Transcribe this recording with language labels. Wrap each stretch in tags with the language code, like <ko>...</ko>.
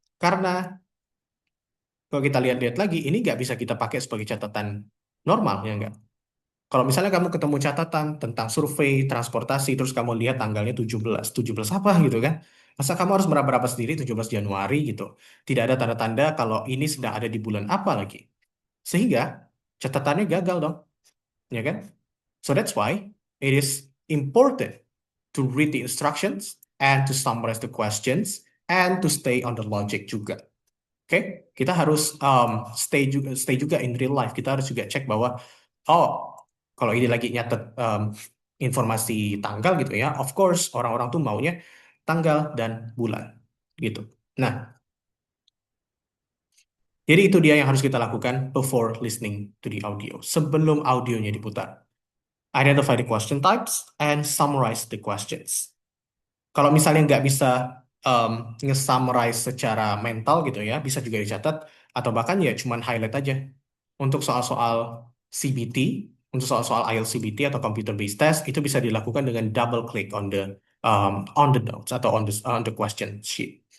<id>Karena kalau kita lihat-lihat lagi, ini nggak bisa kita pakai sebagai catatan normal, ya nggak? Kalau misalnya kamu ketemu catatan tentang survei, transportasi, terus kamu lihat tanggalnya 17, 17 apa gitu kan? Masa kamu harus meraba-raba sendiri 17 Januari gitu. Tidak ada tanda-tanda kalau ini sedang ada di bulan apa lagi. Sehingga catatannya gagal dong, ya kan?</id> <en>So that's why it is important to read the instructions and to summarize the questions and to stay on the logic</en> <id>juga. Oke, kita harus stay juga</id> <en>in real life.</en> <id>Kita harus juga cek bahwa oh, kalau ini lagi nyatet informasi tanggal gitu ya, of course orang-orang tuh maunya tanggal dan bulan gitu. Nah, jadi itu dia yang harus kita lakukan</id> <en>before listening to the audio,</en> <id>sebelum audionya diputar.</id> <en>Identify the question types and summarize the questions.</en> <id>Kalau misalnya nggak bisa um, nge-summarize secara mental gitu ya, bisa juga dicatat atau bahkan ya cuman highlight aja. Untuk soal-soal CBT, untuk soal-soal IELTS CBT atau computer based test itu bisa dilakukan dengan</id> <en>double click on the notes</en> <id>atau</id> <en>on the question sheet.</en>